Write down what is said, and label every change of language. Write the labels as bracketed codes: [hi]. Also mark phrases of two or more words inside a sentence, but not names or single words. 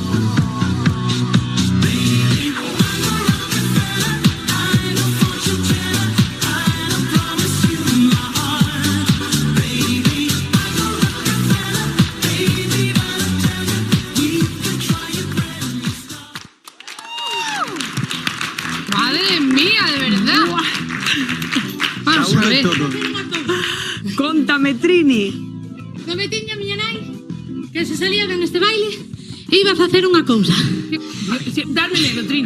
[en] Baby, I'm a Rockefeller, I'm a fortune teller, I don't promise you my heart. Baby, I'm a Rockefeller, baby, but I tell you, we can try a Grammy star. [es] Madre mía, de verdad. Vamos a ver. Contame, Trini. [gl] Prometiña a miña nai que se salía [es] en este baile iba a [gl] facer unha cousa. Darme negro, Trini.